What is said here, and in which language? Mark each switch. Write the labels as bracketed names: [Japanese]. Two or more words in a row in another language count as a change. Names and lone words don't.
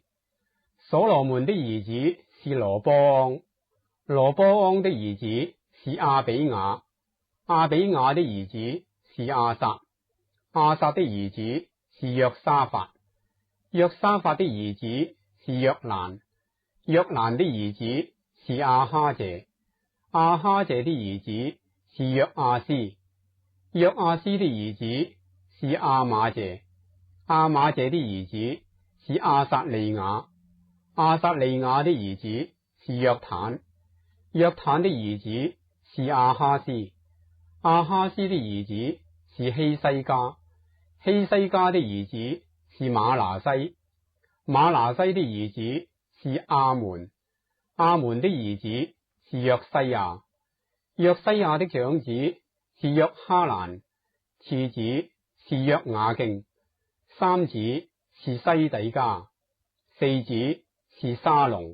[Chinese] 所羅門的兒子是羅波安，羅波安的兒子是亞比雅，亞比雅的兒子是亞撒，亞撒的兒子是約沙法，約沙法的兒子是約蘭，約蘭的兒子是亞哈謝，亞哈謝的兒子是約亞斯，約亞斯的兒子是亞瑪謝，亞瑪謝的兒子是亞撒利雅，亞撒利雅的兒子是約坦，約坦的兒子是亞哈斯，亞哈斯的兒子是希西家，希西家的兒子是瑪拿西，瑪拿西的兒子是亞門，亞門的兒子是約西亞，約西亞的長子是約哈蘭，次子是約雅敬，三子是西底家，四子是沙龍。